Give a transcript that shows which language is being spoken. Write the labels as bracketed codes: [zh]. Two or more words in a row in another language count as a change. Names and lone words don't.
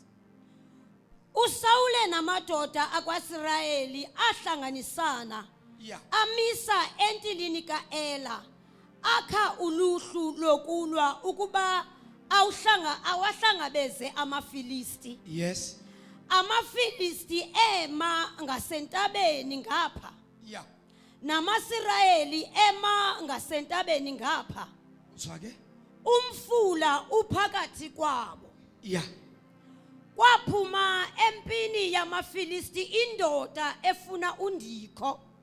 [xh] uSawule namadoda akwaSirayeli ahlanganisana. Yeah. Amisa entilini kaEla. Akha uluhlu lokulwa ukuba awahlangabeze amaFilisti. Yes. AmaFilisti ema ngasentabeni ngapha. Yeah. NamaSirayeli ema ngasentabeni ngapha. Uzwake? Umfula uphakathi kwabo. Yeah. Kwaphuma empini yamaFilisti indoda efuna undikho.